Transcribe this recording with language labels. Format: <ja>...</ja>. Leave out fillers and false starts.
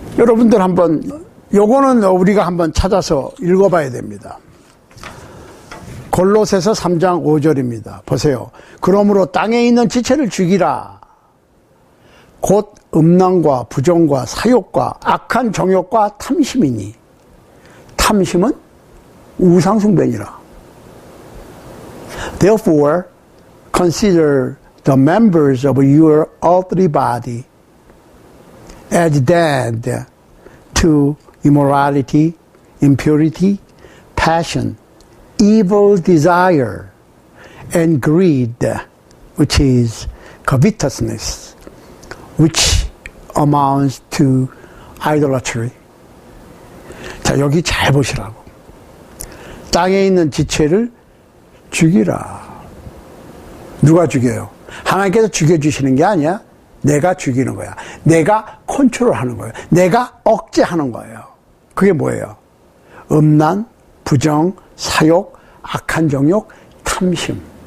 <ko>여러분들 한번, 요거는 우리가 한번 찾아서 읽어봐야 됩니다. 골로새서 3장 5절입니다. 보세요. 그러므로 땅에 있는 지체를 죽이라. 곧 음란과 부정과 사욕과 악한 정욕과 탐심이니. 탐심은 우상숭배니라.</ko> <en>Therefore, consider the members of your earthly body as dead to immorality, impurity, passion, evil desire, and greed, which is covetousness, which amounts to idolatry.</en> <ko>자, 여기 잘 보시라고. 땅에 있는 지체를 죽이라. 누가 죽여요? 하나님께서 죽여주시는 게 아니야. 내가 죽이는 거야. 내가 컨트롤하는 거예요. 내가 억제하는 거예요. 그게 뭐예요? 음란, 부정, 사욕, 악한 정욕, 탐심.</ko>